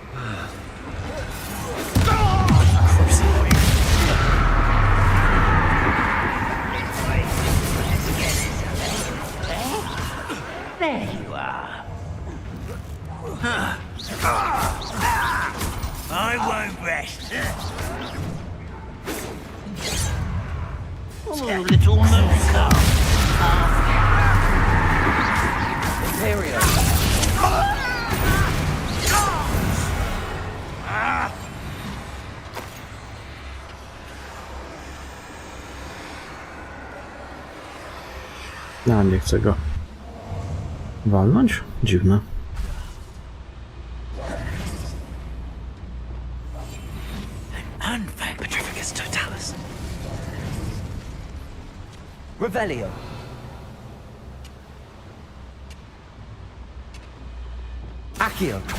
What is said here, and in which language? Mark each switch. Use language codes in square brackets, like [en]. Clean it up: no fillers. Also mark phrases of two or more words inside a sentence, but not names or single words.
[en] There you are. I won't rest. Oh, little moonstone. Imperio. [pl] Ja nie chcę go walnąć? Dziwne. [en] Petrificus totalis. Revelio. Accio.